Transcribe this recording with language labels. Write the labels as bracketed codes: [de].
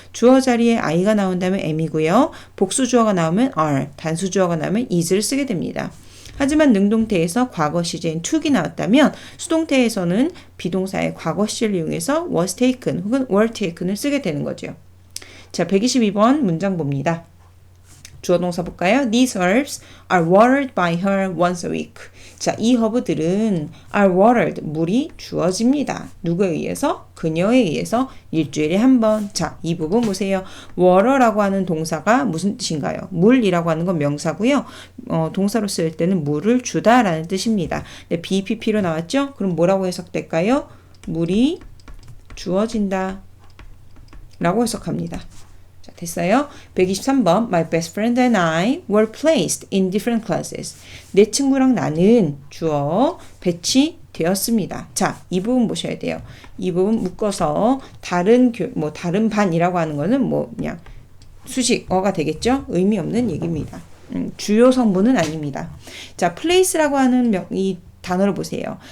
[ko] 주어 자리에 I가 나온다면 am이고요. 복수 주어가 나오면 are, 단수 주어가 나오면 is를 쓰게 됩니다. 하지만 능동태에서 과거 시제인 took이 나왔다면 수동태에서는 비동사의 과거 시제를 이용해서 was taken 혹은 were taken을 쓰게 되는 거죠. 자, 122번 문장 봅니다. 주어 동사 볼까요? [en] These herbs are watered by her once a week. [ko] 자, 이 허브들은 are watered, 물이 주어집니다. 누구에 의해서? 그녀에 의해서 일주일에 한 번. 자, 이 부분 보세요. water라고 하는 동사가 무슨 뜻인가요? 물이라고 하는 건 명사고요. 동사로 쓸 때는 물을 주다라는 뜻입니다. 네, BPP로 나왔죠? 그럼 뭐라고 해석될까요? 물이 주어진다 라고 해석합니다. 자, 됐어요? [en] 123번 My best friend and I were placed in different classes. [ko] 내 친구랑 나는 주어 배치되었습니다. 자, 이 부분 보셔야 돼요. 이 부분 묶어서 다른 반이라고 하는 거는 그냥 수식어가 되겠죠? 의미 없는 얘기입니다. 주요 성분은 아닙니다. 자, place라고 하는 이 단어를 보세요.